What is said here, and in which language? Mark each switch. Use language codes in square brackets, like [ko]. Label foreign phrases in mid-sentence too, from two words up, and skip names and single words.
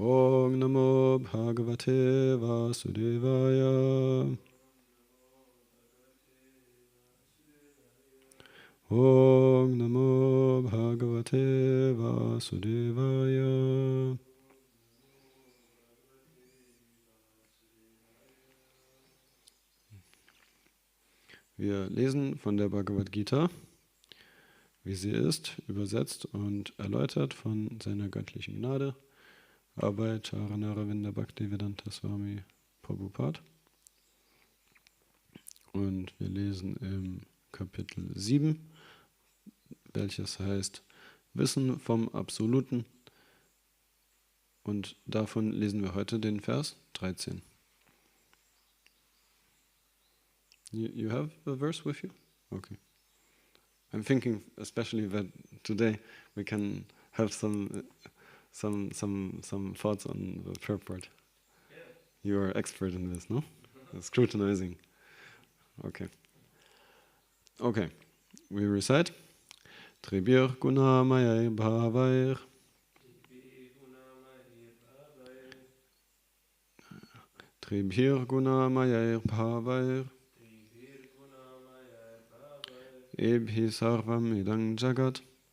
[sa] Om Namo Bhagavate Vasudevaya. Om Namo Bhagavate Vasudevaya. [de] Wir lesen von der Bhagavad Gita, wie sie ist, übersetzt und erläutert von seiner göttlichen Gnade, Arbeit Charanaravinda Bhaktivedanta Swami Prabhupada. Und wir lesen im Kapitel 7, welches heißt Wissen vom Absoluten. Und davon lesen wir heute den Vers 13. [en] You have a verse with you? Okay. I'm thinking especially that today we can have some thoughts on the purport. Yeah. You are expert in this, no? Scrutinizing. Okay. Okay. We recite. [sa] Tribir gunamaya bhavair. Tribir gunamaya bhavair. Ebhi sarvam idang jagat.